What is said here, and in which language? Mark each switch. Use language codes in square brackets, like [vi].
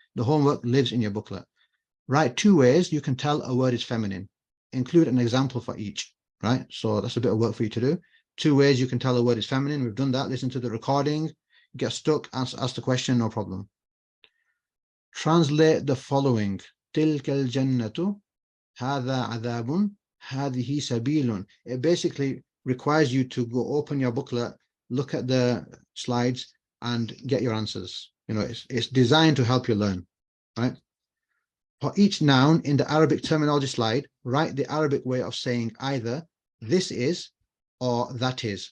[en] The homework lives in your booklet. Write 2 ways you can tell a word is feminine. Include an example for each, right? So that's a bit of work for you to do. 2 ways you can tell a word is feminine. We've done that. Listen to the recording. Get stuck, ask the question, no problem. Translate the following. [ar] تلك الجنة هذا عذاب هذه سبيل. [en] It basically requires you to go open your booklet, look at the slides, and get your answers. You know, it's designed to help you learn, right? For each noun in the Arabic terminology slide, write the Arabic way of saying either this is or that is.